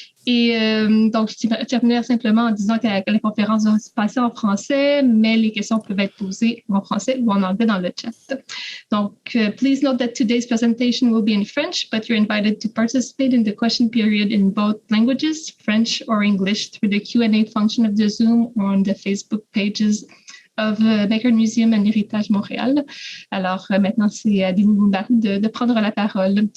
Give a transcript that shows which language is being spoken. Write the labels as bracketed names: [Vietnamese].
[French] Et donc, je terminerai simplement en disant que la conférence va se passer en français, mais les questions peuvent être posées en français ou en anglais dans le chat. [English] Donc, please note that today's presentation will be in French, but you're invited to participate in the question period in both languages, French or English, through the Q&A function of the Zoom or on the Facebook pages of McCord Museum and Héritage Montréal. [French] Alors, maintenant, c'est à Dinou Mbarou de prendre la parole.